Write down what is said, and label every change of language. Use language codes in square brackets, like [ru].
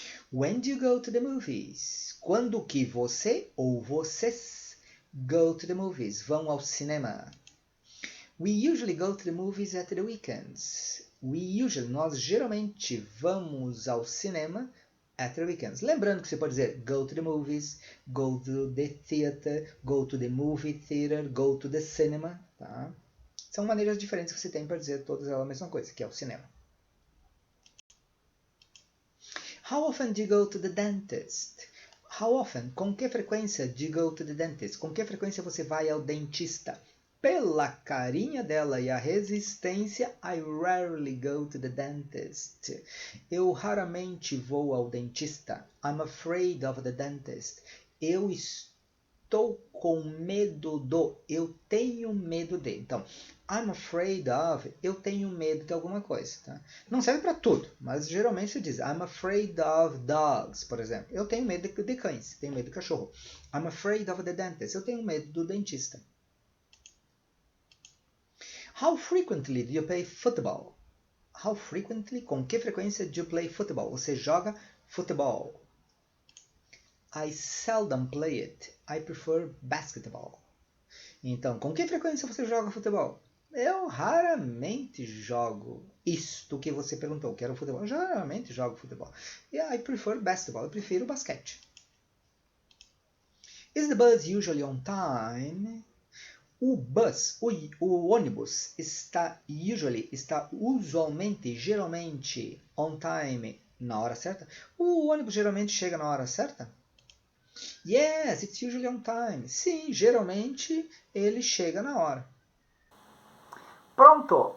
[en] When do you go to the movies? [pt] Quando que você ou vocês [en] go to the movies? [pt] Vão ao cinema. [en] We usually go to the movies at the weekends. [pt] Nós geralmente vamos ao cinema [en] at the weekends. [pt] Lembrando que você pode dizer [en] go to the movies, go to the theater, go to the movie theater, go to the cinema. [pt] Tá? São maneiras diferentes que você tem para dizer todas elas a mesma coisa, que é o cinema. [en] How often do you go to the dentist? How often? [pt] Com que frequência [en] do you go to the dentist? [pt] Com que frequência você vai ao dentista? Pela carinha dela e a resistência, [en] I rarely go to the dentist. [pt] Eu raramente vou ao dentista. [en] I'm afraid of the dentist. [pt] Eu estou com medo do. Eu tenho medo de. Então, [en] I'm afraid of. [pt] Eu tenho medo de alguma coisa. Tá? Não serve para tudo, mas geralmente se diz [en] I'm afraid of dogs, [pt] por exemplo. Eu tenho medo de cães, tenho medo de cachorro. [en] I'm afraid of the dentist. [pt] Eu tenho medo do dentista. [en] How frequently do you play football? How frequently? [pt] Com que frequência [en] do you play football? [pt] Você joga futebol. [en] I seldom play it. I prefer basketball. [pt] Então, com que frequência você joga futebol? Eu raramente jogo isto que você perguntou, que era o futebol. Eu raramente jogo futebol. [en] I prefer basketball. [pt] Eu prefiro basquete. [en] Is the bus usually on time? [pt] O bus, o ônibus está usualmente, geralmente, [en] on time, [pt] na hora certa? O ônibus geralmente chega na hora certa? [en] Yes, it's usually on time. [pt] Sim, geralmente ele chega na hora. Pronto!